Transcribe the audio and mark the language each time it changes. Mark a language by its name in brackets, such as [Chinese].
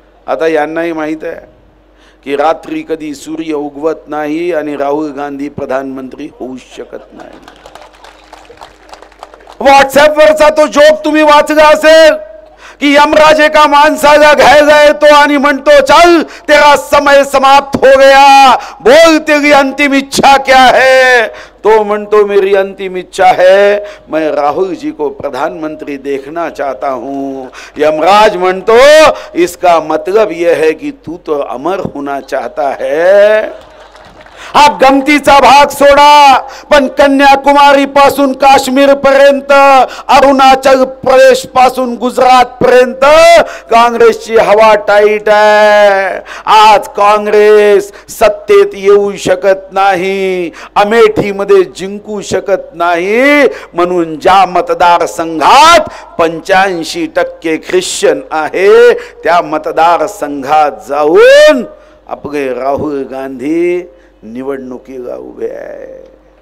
[Marathi] आता यांनाही माहित आहे की रात्री कधी सूर्य उगवत नाही आणि राहुल गांधी प्रधानमंत्री होऊ शकत नाही। व्हॉट्सअपवरचा तो जोक तुम्ही वाचला असेल कि यमराज एका माणसाला घ्यायला येतो आणि म्हणतो [Hindi] चल तेरा समय समाप्त हो गया, बोल तेरी अंतिम इच्छा क्या है? [Marathi] तो म्हणतो [Hindi] मेरी अंतिम इच्छा है मैं राहुल जी को प्रधानमंत्री देखना चाहता हूं। यमराज [Marathi] म्हणतो [Hindi] इसका मतलब यह है कि तू तो अमर होना चाहता है। [Marathi] हा गमतीचा भाग सोडा, पण कन्याकुमारी पासून काश्मीर पर्यंत, अरुणाचल प्रदेश पासून गुजरात पर्यंत काँग्रेसची हवा टाईट आहे। आज काँग्रेस सत्तेत येऊ शकत नाही, अमेठीमध्ये जिंकू शकत नाही, म्हणून ज्या मतदारसंघात 85% ख्रिश्चन आहे त्या मतदारसंघात जाऊन आपले राहुल गांधी निवडणुकीला उभे आहे।